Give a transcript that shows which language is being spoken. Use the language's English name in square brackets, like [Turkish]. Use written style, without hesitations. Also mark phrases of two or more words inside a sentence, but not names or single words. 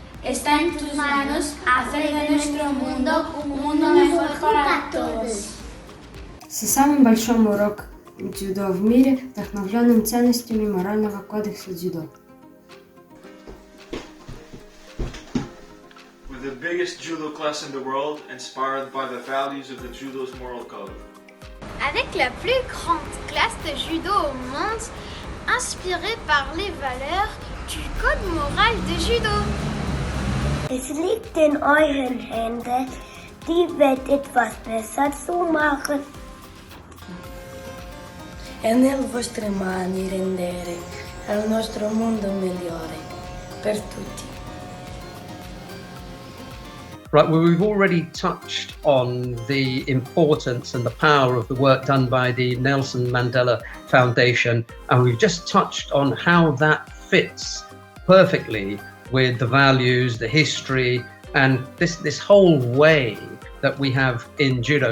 [Spanish] Está en tus manos hacer de nuestro mundo un mundo mejor para todos. [Russian] C'est самый большой урок дзюдо в мире, вдохновленным ценностями морального кодекса дзюдо. [English] We're the biggest judo class in the world, inspired by the values of the judo's moral code. [French] Avec la plus grande classe de judo au monde, inspirée par les valeurs du code moral de judo. [German] Es liegt in euren Händen, die Welt etwas besser zu machen. [Italian] È nelle vostre mani rendere il nostro mondo migliore per tutti. [English] Right, well, we've already touched on the importance and the power of the work done by the Nelson Mandela Foundation, and we've just touched on how that fits perfectly with the values, the history, and this whole way that we have in judo.